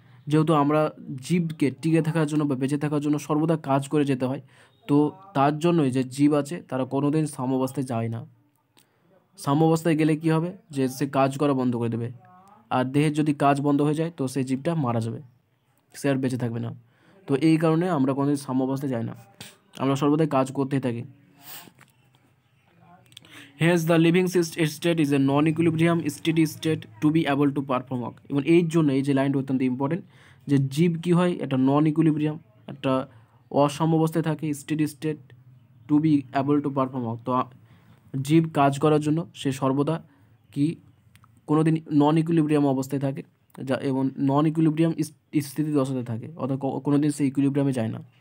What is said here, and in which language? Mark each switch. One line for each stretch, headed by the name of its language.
Bangla: যেহেতু আমরা জীবকে টিকে থাকার জন্য বা বেঁচে থাকার জন্য সর্বদা কাজ করে যেতে হয়, তো তার জন্যই যে জীব আছে তারা কোনোদিন সাম্যাবস্থায় যায় না। সাম্যাবস্থায় গেলে কী হবে, যে সে কাজ করা বন্ধ করে দেবে, আর দেহের যদি কাজ বন্ধ হয়ে যায় তো সেই জীবটা মারা যাবে, সে আর বেঁচে থাকবে না। তো এই কারণে আমরা কোনোদিন সাম্যাবস্থায় যাই না, আমরা সর্বদাই কাজ করতেই থাকি।
English: Hence the living state is a non-equilibrium steady state to be able to perform work.
Bangla: এবং এই জন্য এই যে লাইনটা অত্যন্ত ইম্পর্টেন্ট, যে জীব কী হয়, একটা নন ইকুইলিব্রিয়াম, একটা অসাম্যাবস্থায় থাকে,
English: Steady state to be able to perform work.
Bangla: তো জীব কাজ করার জন্য সে সর্বদা কি কোনো দিন নন ইকুইলিব্রিয়াম অবস্থায় থাকে, যা এবং নন ইকুইলিব্রিয়াম স্থিতি দশাতে থাকে, অর্থাৎ কোনো দিন সে ইকুইলিব্রিয়ামে যায় না।